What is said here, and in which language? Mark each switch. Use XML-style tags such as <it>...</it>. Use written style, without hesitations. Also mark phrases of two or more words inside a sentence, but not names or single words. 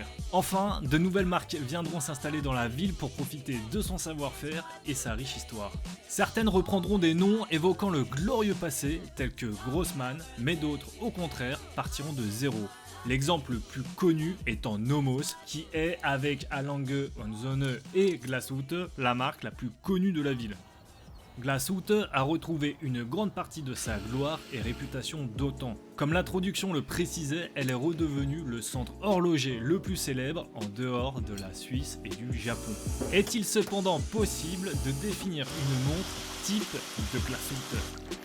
<fr>Enfin, de nouvelles marques viendront s'installer dans la ville pour profiter de son savoir-faire et sa riche histoire. Certaines reprendront des noms évoquant le glorieux passé, tels que Grossman, mais d'autres, au contraire, partiront de zéro. L'exemple le plus connu étant Nomos, qui est, avec A. Lange und Söhne et Glashütte, la marque la plus connue de la ville. Glashütte a retrouvé une grande partie de sa gloire et réputation d'autant. Comme l'introduction le précisait, elle est redevenue le centre horloger le plus célèbre en dehors de la Suisse et du Japon. Est-il cependant possible de définir une montre type de Glashütte ?</fr>